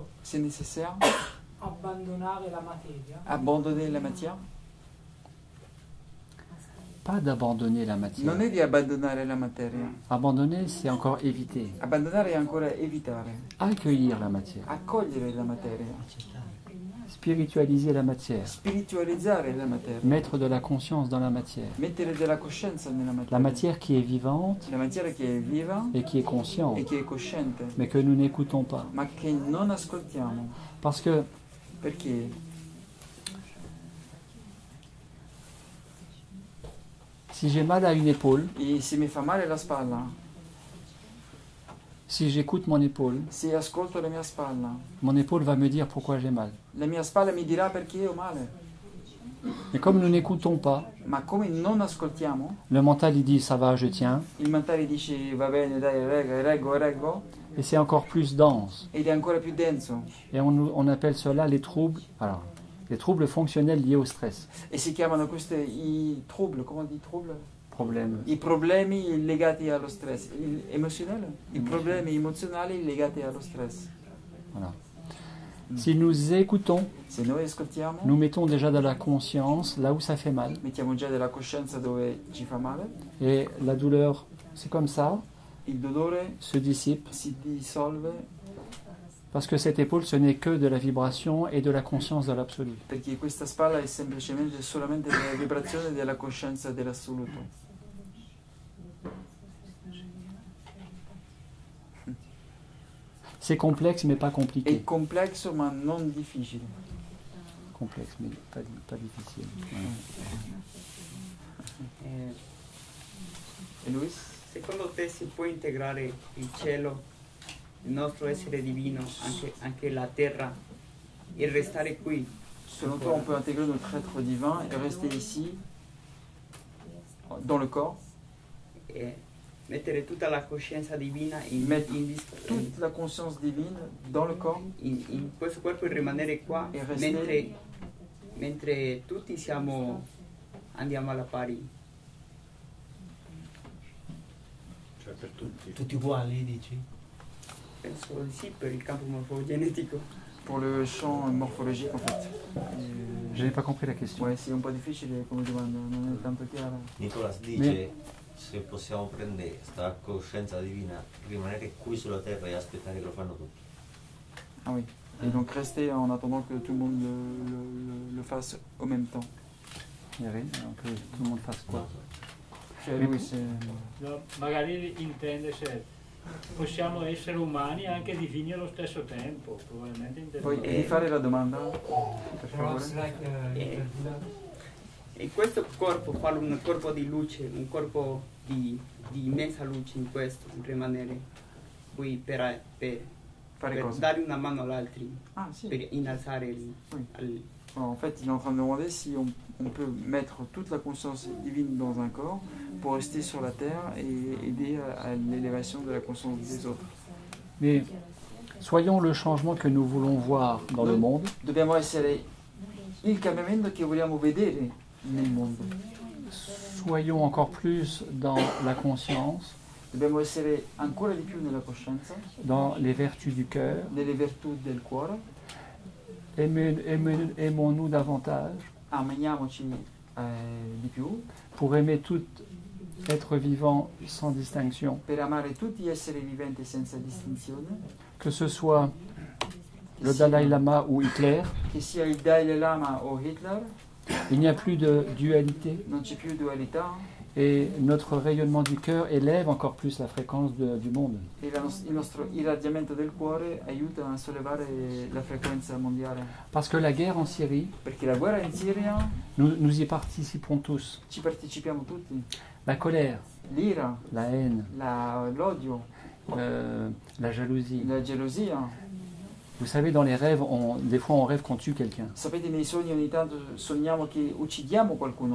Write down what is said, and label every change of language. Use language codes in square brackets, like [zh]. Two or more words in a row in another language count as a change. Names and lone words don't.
[fr] c'est nécessaire [it] abbandonare la materia? [fr] abandonner la matière? Pas d'abandonner la matière. [it] Non è di abbandonare la materia. [fr] Abandonner, c'est encore éviter. [it] Abbandonare è ancora evitare. [fr] Accueillir la matière. [it] Accogliere la materia. [fr] Spiritualiser la matière. [it] Spiritualizzare la materia. [fr] Mettre de la conscience dans la matière. [it] Mettere della coscienza nella materia. [fr] La matière qui est vivante La matière qui est viva et qui est consciente, [it] e che è cosciente, [fr] mais que nous n'écoutons pas. [it] ma che non ascoltiamo. [fr] Parce que [it] Perché? [fr] si j'ai mal à une épaule, [it] E se mi fa male la spalla, [fr] si j'écoute mon épaule, [it] se ascolto la mia spalla, [fr] mon épaule va me dire pourquoi j'ai mal. [it] la mia spalla mi dirà perché ho male. [fr] Et comme nous n'écoutons pas, [it] Ma come non ascoltiamo, [fr] le mental il dit ça va, je tiens, [it] il mentale dice va bene, dai, reggo, [fr] et c'est encore plus dense. [it] ed è ancora più denso. [fr] Et on appelle cela les troubles. Alors, les troubles fonctionnels liés au stress. [it] E si chiamano questi i trouble, come di trouble? [fr] Problème. [it] I problemi legati allo stress. Emozionale? I problemi emozionali legati allo stress. [fr] Voilà. Si nous écoutons, [it] Se noi ascoltiamo, [fr] nous mettons déjà de la conscience là où ça fait mal. [it] mettiamo già della coscienza dove ci fa male, [fr] Et la douleur, c'est comme ça, [it] il dolore [fr] se dissipe. [it] si dissolve [fr] Parce que cette épaule, ce n'est que de la vibration et de la conscience de l'absolu. [it] perché questa spalla è semplicemente solamente della vibrazione della coscienza dell'assoluto. [fr] C'est complexe mais pas compliqué. [it] È complesso ma non difficile. [fr] Complexe mais pas difficile. Voilà. [it] E Luis? Secondo te si può integrare il cielo, il nostro essere divino, anche la terra, e restare qui? [fr] Selon toi, on peut intégrer notre être divin et rester ici, dans le corps, [it] E mettere tutta la coscienza divina [fr] mettre toute la conscience divine dans le corps, [it] in questo corpo e rimanere qua, e restare mentre tutti andiamo alla pari. Cioè per tutti. Tutti uguali, dici? Penso di sì, per il campo morfogenetico. [fr] pour le champ morphologique en fait. Je n'ai pas compris la question. Ouais, c'est un [it] po' difficile come domanda, non è tanto chiara. Nicolas dice se possiamo prendere questa coscienza divina, rimanere qui sulla terra e aspettare che lo fanno tutti. [fr] Ah oui. Et donc rester en attendant que tout le monde le fasse au même temps. Que tout le monde fasse quoi? [it] No, magari intende se possiamo essere umani e anche divini allo stesso tempo, probabilmente intende. Puoi rifare la domanda, per favore? E questo corpo, farlo un corpo di luce, un corpo di immensa luce in questo, rimanere qui per dare una mano all'altro, per innalzare il [fr] En fait, il est en train de demander si on peut mettre toute la conscience divine dans un corps pour rester sur la terre et aider à l'élévation de la conscience des autres. Mais soyons le changement que nous voulons voir dans le monde. [it] Dobbiamo essere il cambiamento che vogliamo vedere nel mondo. [fr] Soyons encore plus dans la conscience, [it] Dobbiamo essere ancora di più nella coscienza, [fr] dans les vertus du cœur. [it] nelle virtù del cuore. [fr] Aimons-nous davantage [it] Amiamoci di più, [fr] pour aimer tout être vivant sans distinction, [it] per amare tutti gli esseri viventi senza distinzione, [fr] que ce soit le Dalai Lama ou Hitler. [it] che sia il Dalai Lama o Hitler, [fr] Il n'y a plus de dualité [it] non c'è più dualità [fr] Et notre rayonnement du cœur élève encore plus la fréquence du monde. [it] E il nostro irradiamento del cuore aiuta a sollevare la frequenza mondiale. [fr] Parce que la guerre en Syrie, [it] Perché la guerra in Siria, [fr] nous y participerons tous. [it] ci partecipiamo tutti. [fr] La colère, [it] L'ira, [fr] la haine, [it] l'odio, [fr] la jalousie. [it] la gelosia. [fr] Vous savez, dans les rêves, des fois on rêve qu'on tue quelqu'un. [it] Sapete, nei sogni ogni tanto sogniamo che uccidiamo qualcuno.